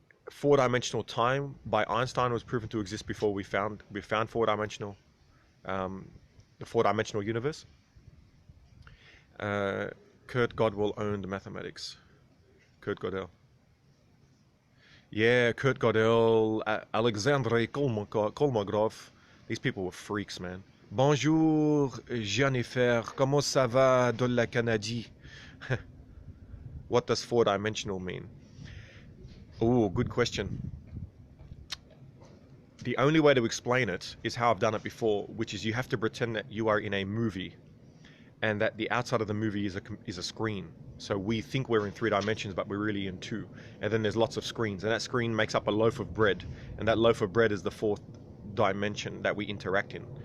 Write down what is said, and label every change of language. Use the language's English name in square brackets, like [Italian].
[English] Four-dimensional time by Einstein was proven to exist before we found four-dimensional the four-dimensional universe. Kurt Godel owned mathematics. Kurt Gödel. Yeah, Kurt Gödel, Alexandre Kolmogorov. These people were freaks, man. [French] Bonjour, Jennifer. Comment ça va de la Canadie? [English] What does four-dimensional mean? Oh, good question. The only way to explain it is how I've done it before, which is you have to pretend that you are in a movie and that the outside of the movie is a screen. So we think we're in 3 dimensions, but we're really in 2. And then there's lots of screens, and that screen makes up a loaf of bread, and that loaf of bread is the 4th dimension that we interact in.